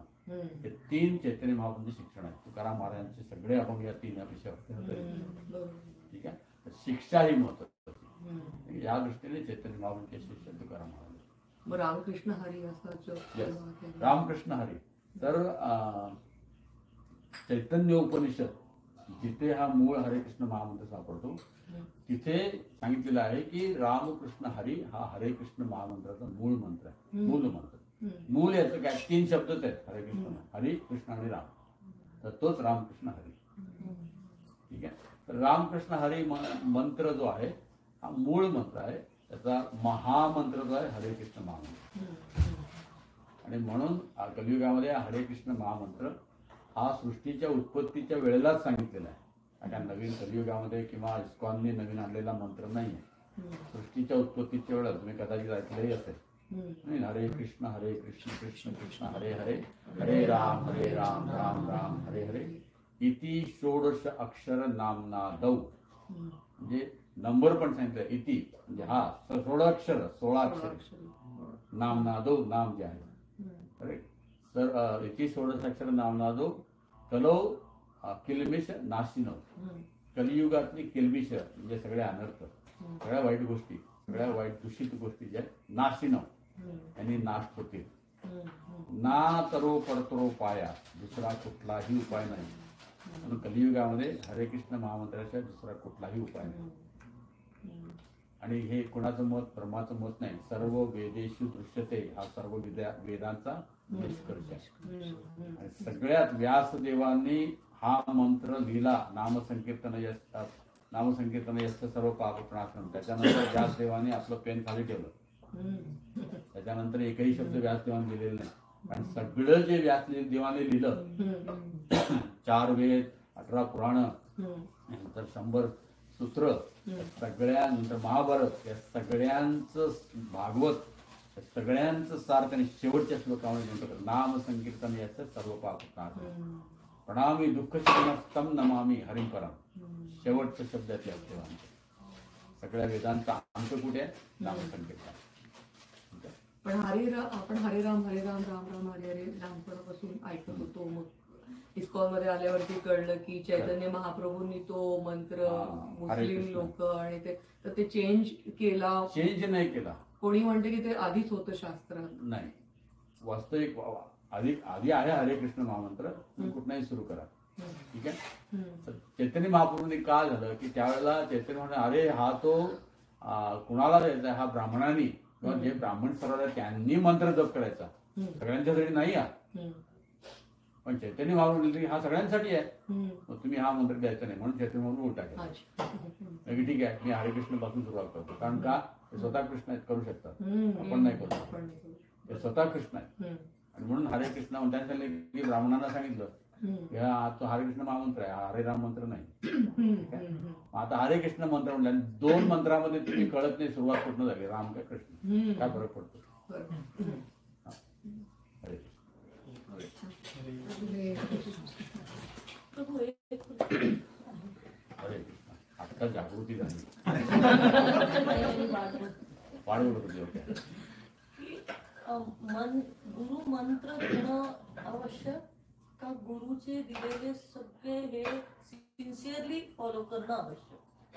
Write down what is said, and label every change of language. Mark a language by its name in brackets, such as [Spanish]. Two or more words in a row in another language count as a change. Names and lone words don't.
[Marathi] हे 3 चैतन्य महाप्रभूंचे शिक्षण आहे. तुकाराम महाराजांचे सगळे अभंग या 3 विषयावरती होते. ठीक आहे. तर शिक्षा ही महत्वाची. या दृष्टीने चैतन्य महाप्रभूंचे शिष्य तुकाराम महाराज. मग रामकृष्ण हरी असा जो रामकृष्ण हरी. तर चैतन्य उपनिषद जिथे हा मूळ हरे कृष्ण महामंत्र सापडतो तिथे सांगितलेलं आहे की रामकृष्ण हरी हा हरे कृष्ण महामंत्राचा मूळ मंत्र आहे. मूल मंत्र. मूळ याचं काय 3 शब्दच आहेत. हरे कृष्ण, हरी कृष्ण आणि राम. तर तोच रामकृष्ण हरी. ठीक आहे. तर रामकृष्ण हरी मंत्र जो आहे हा मूळ मंत्र आहे. त्याचा महामंत्र जो आहे हरे कृष्ण महामंत्र. आणि म्हणून कलियुगामध्ये हरे कृष्ण महामंत्र हा सृष्टीच्या उत्पत्तीच्या वेळेलाच सांगितलेला आहे. आता नवीन कलियुगामध्ये किंवा इस्कॉनने नवीन आणलेला मंत्र नाही आहे. सृष्टीच्या उत्पत्तीच्या वेळेला तुम्ही कदाचित ऐकलंही असेल. [Sanskrit] हरे कृष्ण कृष्ण कृष्ण हरे हरे, हरे राम राम राम हरे हरे, इति षोडश अक्षर नामनादौ. [Marathi] म्हणजे नंबर पण सांगितलं. इति म्हणजे हा 16 अक्षर. नामनादौ नाम जे आहे. करेक्ट. [Sanskrit] तर इति षोडश अक्षर नामनादौ कलो किलबिश नाशिनो. [Marathi] कलियुगातली किलबिश म्हणजे सगळ्या अनर्थ, सगळ्या वाईट गोष्टी, सगळ्या वाईट दूषित गोष्टी ज्या नाशिनो यांनी नाश होतील. [Sanskrit] ना तरो परतरो पाया, [Marathi] दुसरा कुठलाही उपाय नाही. म्हणून कलियुगामध्ये हरे कृष्ण महामंत्राशिवाय दुसरा कुठलाही उपाय नाही. आणि हे कोणाचं मत? ब्रह्माचं मत नाही. [Sanskrit] सर्व वेदेषु दृश्यते हा सर्व वेदांचा निष्कर्ष आहे. [Marathi] आणि सगळ्यात व्यासदेवांनी हा मंत्र लिहिला. [Sanskrit] नामसंकीर्तन यस्य सर्व पापप्रणाशनम. [Marathi] त्याच्यानंतर व्यासदेवाने आपलं पेन खाली ठेवलं. त्याच्यानंतर एकही शब्द व्यासदेवाने लिहिलेला नाही. कारण सगळं जे व्यासदेवाने लिहिलं 4 वेद, 18 पुराण, नंतर 100 सूत्र, सगळ्यानंतर महाभारत, या सगळ्यांचं भागवत, सगळ्यांचं सार त्यांनी शेवटच्या श्लोकामध्ये म्हटलं. [Sanskrit] नाम संकीर्तन याचं सर्व पापनाशनम, प्रणामी दुःख शमनस्तम नमामि हरिं परम. [Marathi] शेवटचा शब्द आहे त्या सगळ्या वेदांचा अंत कुठे आहे? नाम संकीर्तन. पण आपण [Sanskrit] हरे राम राम राम हरे हरे [Marathi] लहानपणापासून ऐकत होतो. मग इस्कॉन मध्ये आल्यावरती कळलं की चैतन्य महाप्रभूंनी तो मंत्र मुस्लिम लोक आणि ते चेंज केला. चेंज नाही केला. कोणी म्हणते की ते आधीच होतं शास्त्र. नाही, वास्तविक आधी आहे हरे कृष्ण महामंत्र. कुठलाही सुरू करा. ठीक आहे. चैतन्य महाप्रभूंनी काय झालं की त्यावेळेला चैतन्य म्हणाले अरे हा तो कुणाला द्यायचा? हा ब्राह्मणांनी किंवा जे ब्राह्मण सरळ त्यांनी मंत्र जप करायचा. सगळ्यांच्यासाठी नाही हा. पण चैतन्य महाप्रभू हा सगळ्यांसाठी आहे. मग तुम्ही हा मंत्र द्यायचा नाही. म्हणून चैतन्य महाप्रभू उलटा केला. ठीक आहे, मी हरे कृष्ण पासून सुरुवात करतो. कारण का? ते स्वतः कृष्ण आहेत, करू शकतात. आपण नाही करू शकतो. ते स्वतः कृष्ण आहेत. आणि म्हणून हरे कृष्ण म्हणताना की ब्राह्मणांना सांगितलं तो हरे कृष्ण महामंत्र आहे, हरे राम मंत्र नाही. आता हरे कृष्ण मंत्र म्हणलं 2 मंत्रामध्ये तुम्ही कळत नाही सुरुवात कुठनं झाली, राम का कृष्ण, काय फरक पडतो? हरे हरे कृष्ण. आता जागृती झाली. वाढवलं होतं. गुरु मंत्र घेणं आवश्यक का गुरुचे दिलेले सगळे हे [English] sincerely follow [Marathi] करणं आवश्यक?